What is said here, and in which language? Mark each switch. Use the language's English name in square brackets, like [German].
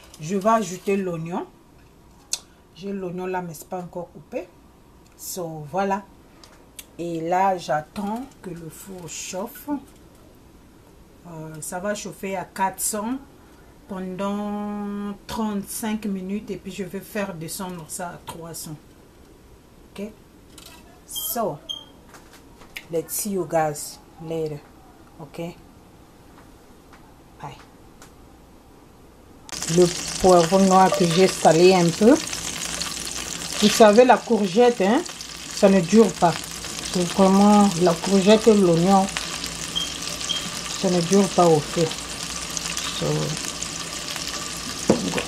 [French] Je vais ajouter l'oignon. J'ai l'oignon là, mais c'est pas encore coupé. So voilà, et là j'attends que le four chauffe. Ça va chauffer à 400 pendant 35 minutes, et puis je vais faire descendre ça à 300. [English] Ok, so let's see you guys later. Ok, bye. [French] Le poivre noir que j'ai salé un peu. Vous savez, la courgette, hein, ça ne dure pas. C'est vraiment la courgette et l'oignon, ça ne dure pas au feu. So,